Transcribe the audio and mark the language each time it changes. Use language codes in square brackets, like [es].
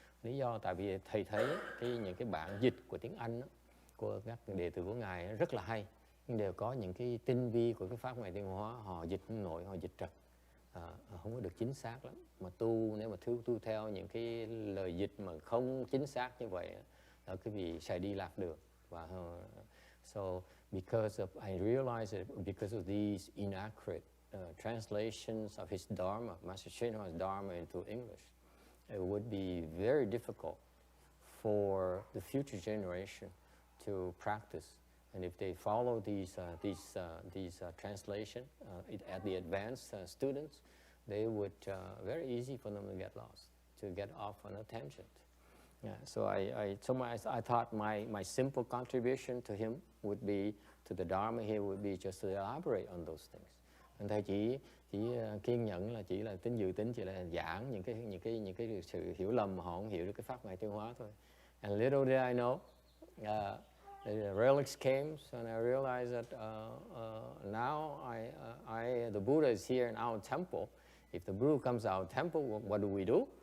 [vi] Lý do tại vì thầy thấy những cái bản dịch của tiếng Anh của các đệ tử của ngài rất là hay, nhưng đều có những cái tinh vi của cái pháp ngài Tiến Hóa, họ dịch không nổi, họ dịch trật, không có được chính xác lắm. Mà nếu mà tu theo những cái lời dịch mà không chính xác như vậy, là cái vị sẽ đi lạc đường. [en] Và so because I realized that because of these inaccurate translations of his dharma, Master Shinwa's dharma into English, it would be very difficult for the future generation to practice. And if they follow these translation at the advanced students, they would very easy for them to get lost, to get off on a tangent. Yeah, so I thought my simple contribution to him would be, to the Dharma here, would be just to elaborate on those things. [vi] Anh thầy chỉ kiên nhẫn là chỉ là dự tính chỉ là giảng những cái sự hiểu lầm mà họ không hiểu được cái pháp ngài Tiến Hóa thôi. [en] And little did I know, the relics came, and I realized that now the Buddha is here in our temple. If the Buddha comes to our temple, what do?